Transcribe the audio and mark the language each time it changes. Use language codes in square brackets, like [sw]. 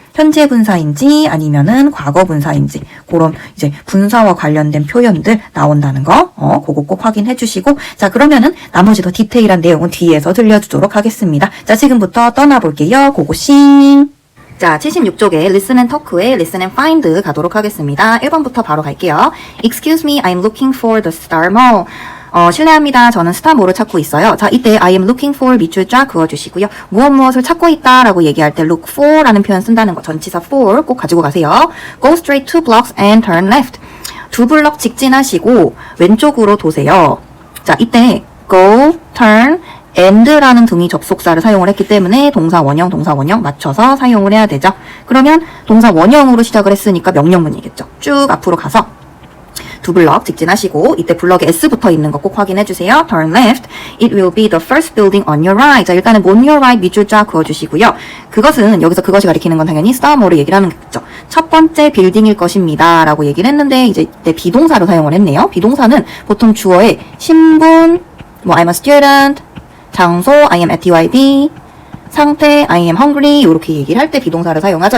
[ko] 현재 분사인지 아니면은 과거 분사인지 그런 이제 분사와 관련된 표현들 나온다는 거 그거 꼭 확인해 주시고 자 그러면은 나머지 더 디테일한 내용은 뒤에서 들려주도록 하겠습니다. 자 지금부터 떠나볼게요. 고고싱 자 76쪽에 Listen and Talk의 Listen and Find 가도록 하겠습니다. 1번부터 바로 갈게요. [en] Excuse me, I'm looking for the star mall. [ko] 실례합니다. 저는 스타몰을 찾고 있어요. 자, 이때 [en] I am looking for [ko] 밑줄 쫙 그어주시고요. 무엇을 찾고 있다 라고 얘기할 때 look for 라는 표현 쓴다는 거 전치사 for 꼭 가지고 가세요. [en] Go straight 2 blocks and turn left. [ko] 2 블럭 직진하시고 왼쪽으로 도세요. 자, 이때 go, turn, and라는 등이 접속사를 사용을 했기 때문에 동사 원형 맞춰서 사용을 해야 되죠. 그러면 동사 원형으로 시작을 했으니까 명령문이겠죠. 쭉 앞으로 가서 2 블럭 직진하시고 이때 블럭에 S 붙어 있는 거 꼭 확인해 주세요. [en] Turn left. It will be the first building on your right. [ko] 자, 일단은 [en] on your right [ko] 밑줄 쫙 그어 주시고요. 그것은 여기서 그것이 가리키는 건 당연히 starmore를 얘기를 하는 거겠죠. 첫 번째 빌딩일 것입니다. 라고 얘기를 했는데 이제 이때 비동사로 사용을 했네요. 비동사는 보통 주어에 신분, 뭐 [en] I'm a student, [ko] 장소 [en] I am at DYD, [ko] 상태 [en] I am hungry [ko] 이렇게 얘기를 할 때 비동사를 사용하죠.